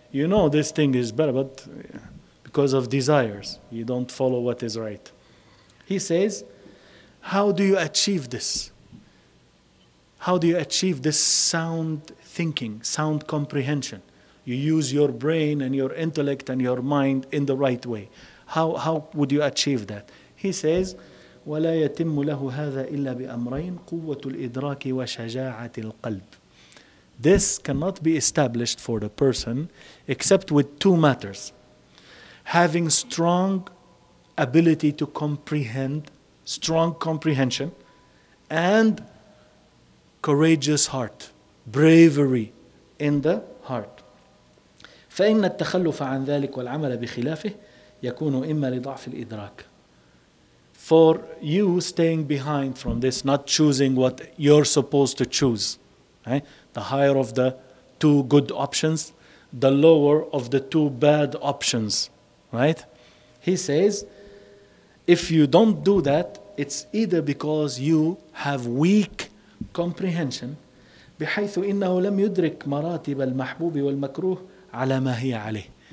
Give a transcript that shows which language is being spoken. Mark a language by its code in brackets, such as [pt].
[en] You know this thing is better, but because of desires, you don't follow what is right. He says, how do you achieve this? How do you achieve this sound thinking, sound comprehension? You use your brain and your intellect and your mind in the right way. How would you achieve that? He says, [ar] وَلَا يَتِمُّ لَهُ هَذَا إِلَّا بِأَمْرَيْنِ قُوَّةُ الْإِدْرَاكِ وَشَجَاعَةِ الْقَلْبِ. [en] This cannot be established for the person except with two matters. Having strong ability to comprehend, strong comprehension, and courageous heart, bravery in the heart. [ar] فإن التخلف عن ذلك والعمل بخلافه يكون إما لضعف الإدراك. [en] For you staying behind from this, not choosing what you're supposed to choose, right? The higher of the two good options, the lower of the two bad options, right? He says, if you don't do that, it's either because you have weak comprehension [ar] بحيث إنه لم يدرك مراتب المحبوب والمكروه على ما هي عليه.